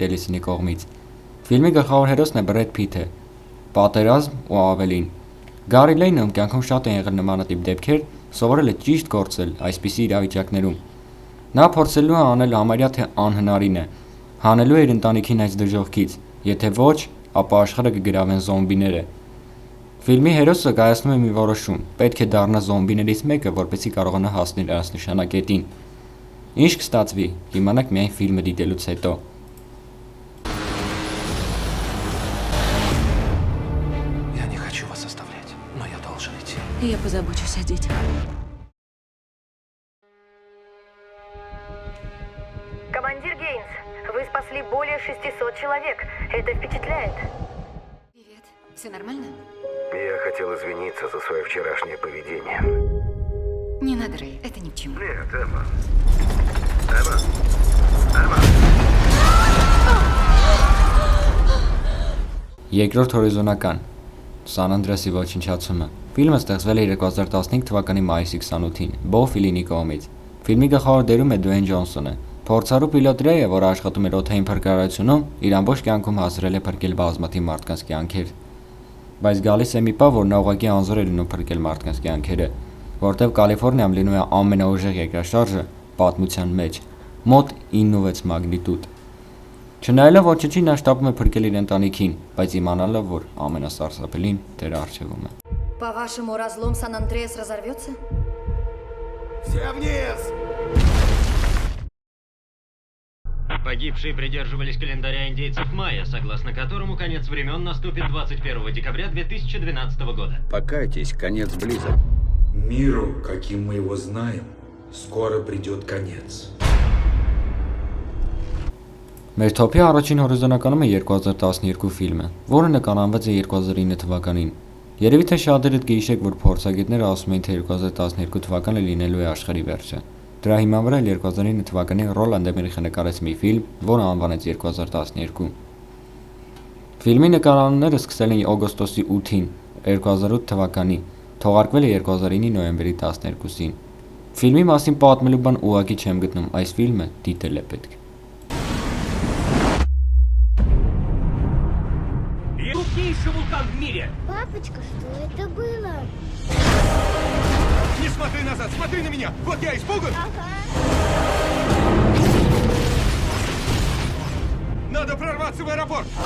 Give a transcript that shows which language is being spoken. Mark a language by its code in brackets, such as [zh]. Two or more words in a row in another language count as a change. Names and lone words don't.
[hy] Էլիսոնի կողմից։ Ֆիլմի գլխավոր հերոսն է Բրեդ Փիթը։ Պատերազմ ու ավելին։ Գարի Լեյնը կյանքում շատ են եղել նմանատիպ դեպքեր, սովորել է ճիշտ գործել այսպիսի իրավիճակներում։ Նա փորձելու է անել համարյա թե անհնարինը, հանելու է իր ընտանիքին այս դժոխքից, եթե ոչ, ապա աշխարհը կգրավեն զոմբիները։ Ֆիլմի հերոսը կայացնում է մի որոշում՝ պետք է դառնա զոմբիներից մեկը, որպեսզի կարողանա հասնել այս նշանակետին։ Ինչ կստացվի, կիմանաք միայն ֆիլմը դիտելուց հետո։ [ru] Я не хочу вас оставлять, но я должен идти. Я позабочусь о детях. Командир Гейнс, вы спасли более 600 человек. Это впечатляет. Привет. Все нормально? Я хотел извиниться за свое вчерашнее поведение. Не надо, Рэй, это ни к чему. Нет, Эмма. Эмма. [hy] Երկրորդ հորիզոնական Սան Անդրեսի ոչնչացումը։ Ֆիլմը ստեղծվել է 2015 թվականի մայիսի 28-ին Բո Ֆիլինի կողմից։ Ֆիլմի գլխավոր դերում է Դուեյն Ջոնսոնը։ Փորձառու պիլոտ Ռեյը, որը աշխատում էր օդային փրկարարությունում, իր ամբողջ կյանքում հասրել է փրկել բազմաթիվ մարդկանց կյանքեր։ Բայց գալիս է մի պահ, որ նա ուղղակի անզոր է լինում փրկել մարդկանց կյանքերը, որտեղ Կալիֆոռնիայում լինում է ամենաուժեղ երկրաշարժը պատմության մեջ։ մոտ 9.6 մագնիտուդ։ Չնայելով ոչնչի, նա շտապում է փրկել իր ընտանիքին, բայց իմանալով, որ ամենասարսափելին դեռ առջևում է։ [ru] По-вашему, разлом Сан-Андреас разорвется? Все вниз! Погибшие придерживались календаря индейцев майя, согласно которому конец времен наступит 21 декабря 2012 года. Покайтесь, конец близок. Миру, каким мы его знаем, скоро придет конец. [hy] Մեր թոփի առաջին հորիզոնականում է 2012 ֆիլմը, որը նկարահանված է 2009 թվականին։ Երևի թե շատերդ գիշեք, որ փորձագետները ասում են, թե 2012 թվականը լինելու է աշխարհի վերջը։ Դրա հիման վրա 2009 թվականին Ռոլանդ Էմերիխը նկարեց մի ֆիլմ, որը անվանեց 2012։ Ֆիլմի նկարահանումները սկսել են օգոստոսի 8-ին 2008 թվականի, թողարկվել է 2009-ի նոյեմբերի 12-ին։ Ֆիլմի մասին պատմելու բան ուղղակի չեմ գտնում, այս ֆիլմը դիտել է պետք։ [ru] Крупнейший вулкан в мире! Папочка, что это было? Не смотри назад, смотри на меня! Вот я испуган! Надо прорваться в аэропорт!